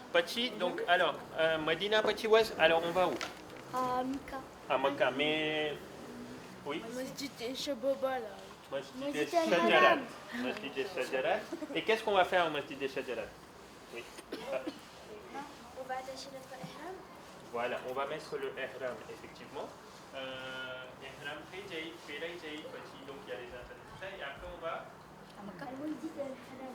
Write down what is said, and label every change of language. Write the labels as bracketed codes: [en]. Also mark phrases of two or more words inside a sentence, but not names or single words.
[fr] Petit, donc, alors, Medina Petit Ouest, alors on va où? À Mika. À Mecca, mais. Oui. Masjid Shababa là. Masjid Masjid al-Shajarat. al-Haram. Masjid al-Shajarat. Et qu'est-ce qu'on va faire au Masjid al-Shajarat? Oui. On va attacher notre ihram. Voilà, on va mettre le ihram, effectivement. Ihram très jaïd, Péray jaïd, petit, donc il y a les interdits, tout ça, et après on va. À Mecca. Al-Masjid al-Haram.